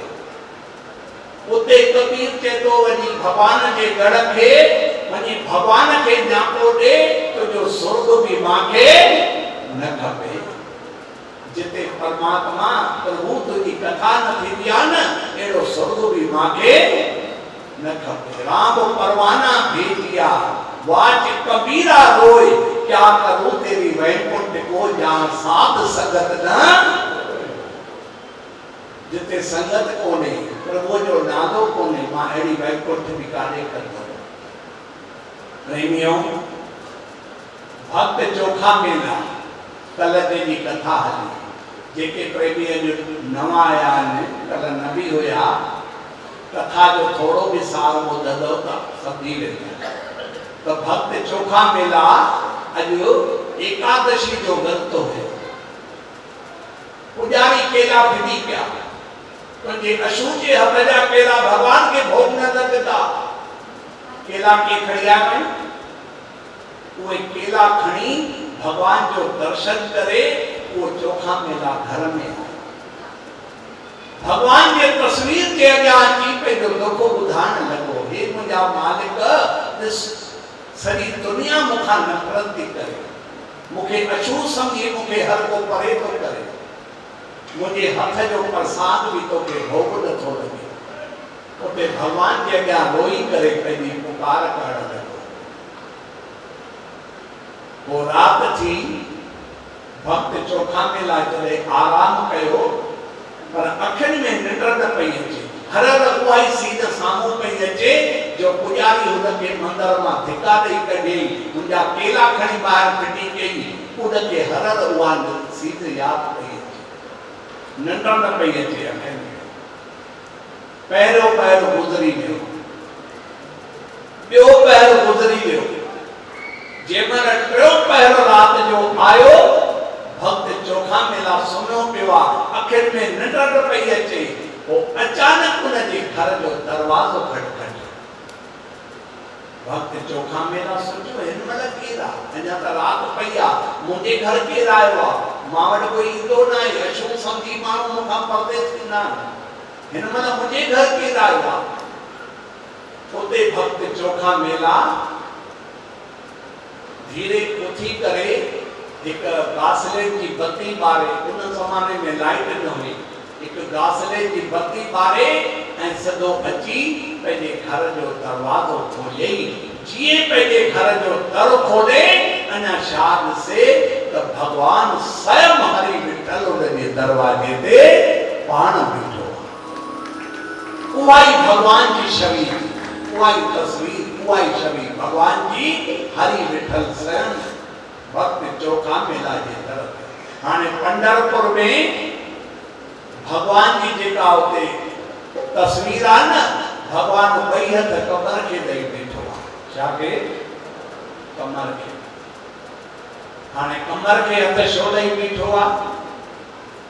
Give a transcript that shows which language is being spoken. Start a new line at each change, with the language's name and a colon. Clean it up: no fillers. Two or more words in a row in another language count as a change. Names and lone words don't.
Sindhi: उते कबीर चए तो, वञी भगवान जे गढ़ खे, वञी भगवान खे न्यापो ॾे, तुंहिंजो स्वर्ग बि मांखे न खपे। जिते परमात्मा प्रभु तुंहिंजी कथा न थींदी आहे न, अहिड़ो स्वर्ग बि मांखे न खपे।
Hindi: राम परवाना भेजिया, वाच कबीरा रोए, क्या करूं तेरी वैकुंठ को, जहां साध संगत न।
Sindhi: जिते संगत कोने, प्रभु जो नालो कोने, मां अहिड़ी वैकुंठ बि काॾे कंदो। प्रेमियों, भक्त चोखा मेला कल जी कथा हली। जेके प्रेमी जो नवा आया आहिनि, कल न बि हुया, कथा जो थोरो बि सार ॿुधंदव त सम्झी वेंदा। त भक्त चोखा मेला अॼु एकादशी जो विर्त हुयो। पुजारी केला फिटी पिया, तुंहिंजे अशूचे हथ जा केला भगवान खे भोग न लॻंदा। केला के खणी आया, उहे केला खणी भगवान जो दर्शन करे वो चोखा मेला घर में आया। भगवान जे तस्वीर के अॻियां अची पंहिंजो दुख ॿुधाइण लॻो, हे मुंहिंजा मालिक, ॾिस सॼी दुनिया मूंखां नफ़रत थी करे, मूंखे अछूत सम्झी मूंखे हर को परे थो करे, मुझे हथ जो प्रसाद भी तो के भोग नथो लगे। उते भगवान के अॻियां रोई करे पंहिंजी पुकार करण लॻो। पोइ राति थी, भक्त चोखा मेला जॾहिं आराम कयो, पर अखियुनि में निंड न पई अचे। हर उहा ई सीध साम्हूं पई अचे जो पुजारी हुनखे मंदर मां धिका ॾेई कढी, मुंहिंजा केला खणी ॿाहिरि फिटी कई, उनखे हर उहा सीध यादि पई। निंड न पई अचे अखियुनि में। पहिरियों पहर गुज़री वियो, ॿियो पहर गुज़री वियो। जंहिंमहिल टियों पहर राति जो आयो, भक्त चोखा मेला सुम्हियो पियो आहे, अखियुनि में निंड न पई अचे। पोइ अचानक उनजे घर जो दरवाज़ो खटखटियो। भक्त चोखा मेला सोचियो, हिन महिल केरु आहे? अञा त राति पई आहे, मुंहिंजे घर केरु आयो आहे? मां वटि कोई ईंदो न आहे, अछूत सम्झी माण्हू मूंखां परदेस थींदा आहिनि, हिन महिल मुंहिंजे घर केरु आयो आहे? उते भक्त चोखा मेला धीरे उथी करे हिकु गासले जी बत्ती ॿारे, उन ज़माने में लाइट न हुई, हिकु गासले जी बत्ती ॿारे ऐं सिधो अची पंहिंजे घर जो दरवाज़ो खोलियई। जीअं पंहिंजे घर जो दर खोले, अञा छा ॾिसे त भगवान स्वयं हरि विठल उनजे दरवाजे ते पाण बीठो। उहा ई भगवान जी छवि, उहा ई तस्वीर, उहा ई छवि भगवान जी हरि विठल स्वयं भक्त चोखा मेला जे दर ते। हाणे पंढरपुर में भगवान जी जेका उते तस्वीर आहे न, भगवान ॿई हथ कमर खे ॾेई बीठो आहे। छा के? कमर खे। हाणे कमर खे हथ छो ॾेई बीठो आहे?